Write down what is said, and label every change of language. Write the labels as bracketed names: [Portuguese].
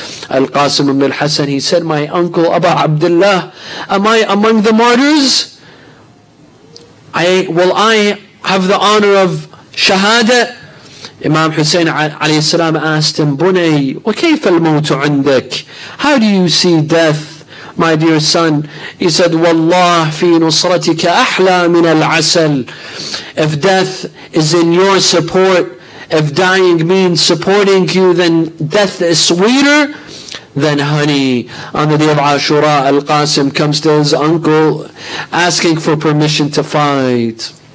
[English] Al-Qasim ibn al-Hasan, he said, my uncle Aba Abdullah, am I among the martyrs? Will I have the honor of shahada? Imam Hussein alayhi salam asked him, Bunay, [Arabic] وَكَيْفَ الْمَوْتُ عِنْدَكَ? [English] How do you see death, my dear son? He said, [Arabic] وَاللَّهِ فِي نُصْرَتِكَ أَحْلَى مِنَ الْعَسَلِ. [English] If death is in your support, if dying means supporting you, then death is sweeter than honey. On the day of Ashura, Al-Qasim comes to his uncle asking for permission to fight.